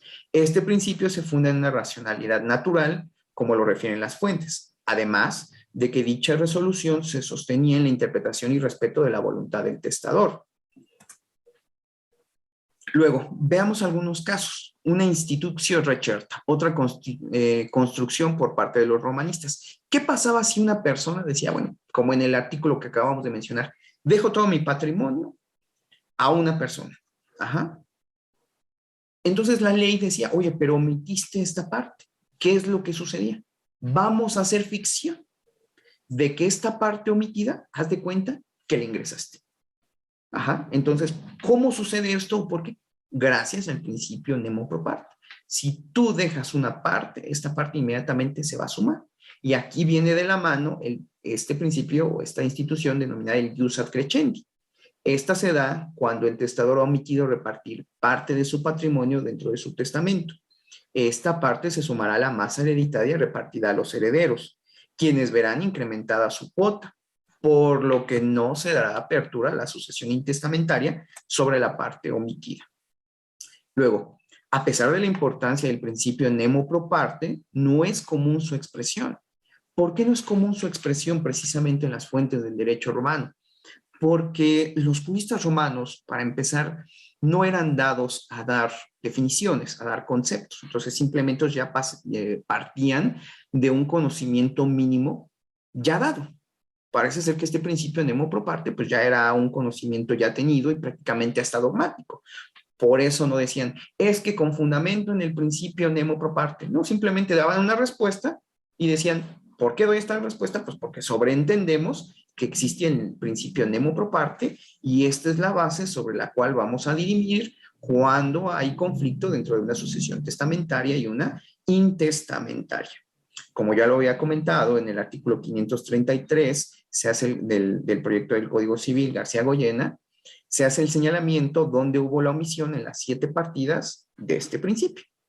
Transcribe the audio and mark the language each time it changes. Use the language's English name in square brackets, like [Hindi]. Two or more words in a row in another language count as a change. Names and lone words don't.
[Spanish] Este principio se funda en una racionalidad natural, como lo refieren las fuentes, además de que dicha resolución se sostenía en la interpretación y respeto de la voluntad del testador. Luego, veamos algunos casos. [Latin] Una institutio recerta, [Spanish] otra construcción por parte de los romanistas. ¿Qué pasaba si una persona decía, bueno, como en el artículo que acabamos de mencionar, dejo todo mi patrimonio a una persona? Ajá. Entonces la ley decía, oye, pero omitiste esta parte. ¿Qué es lo que sucedía? Vamos a hacer ficción de que esta parte omitida, haz de cuenta que la ingresaste. Ajá. Entonces, ¿cómo sucede esto? Porque gracias al principio [Latin] nemo pro parte. [Spanish] Si tú dejas una parte, esta parte inmediatamente se va a sumar. Y aquí viene de la mano este principio o esta institución denominada el [Latin] jus ad crescendi. [Spanish] Esta se da cuando el testador ha omitido repartir parte de su patrimonio dentro de su testamento. Esta parte se sumará a la masa hereditaria repartida a los herederos, quienes verán incrementada su cuota, por lo que no se dará apertura a la sucesión intestamentaria sobre la parte omitida. Luego, a pesar de la importancia del principio [Latin] nemo pro parte, [Spanish] no es común su expresión. ¿Por qué no es común su expresión precisamente en las fuentes del derecho romano? Porque los juristas romanos, para empezar, no eran dados a dar definiciones, a dar conceptos. Entonces, simplemente ya partían de un conocimiento mínimo ya dado. Parece ser que este principio [Latin] nemo pro parte, [Spanish] pues ya era un conocimiento ya tenido y prácticamente hasta dogmático. Por eso no decían, es que con fundamento en el principio [Latin] nemo pro parte. [Spanish] No, simplemente daban una respuesta y decían, ¿por qué doy esta respuesta? Pues porque sobreentendemos que existe en el principio [Latin] nemo pro parte, [Spanish] y esta es la base sobre la cual vamos a dirimir cuando hay conflicto dentro de una sucesión testamentaria y una intestamentaria. Como ya lo había comentado, en el artículo 533 se hace del proyecto del Código Civil García-Goyena, se hace el señalamiento donde hubo la omisión en las 7 partidas de este principio.